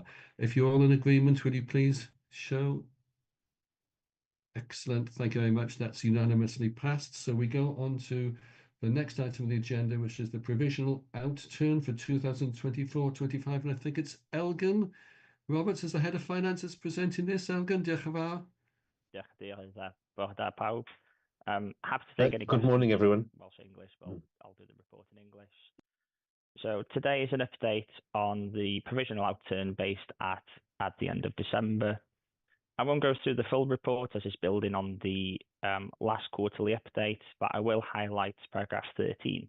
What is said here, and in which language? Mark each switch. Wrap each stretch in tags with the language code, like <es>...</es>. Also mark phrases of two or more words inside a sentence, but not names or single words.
<en>If you're all in agreement, will you please show? Excellent, thank you very much. That's unanimously passed. So we go on to the next item on the agenda, which is the provisional outturn for 2024-25. And I think it's Elgin Roberts as the head of finances presenting this. Elgin,</en> <cy>diolch yn fawr. Diolch diolch bore da pawb.</cy> <en>Happy to take any Good morning, everyone. Welsh English, but I'll do the report in English. So today is an update on the provisional outturn based at the end of December. I won't go through the full report as it's building on the last quarterly update, but I will highlight paragraph 13.</en>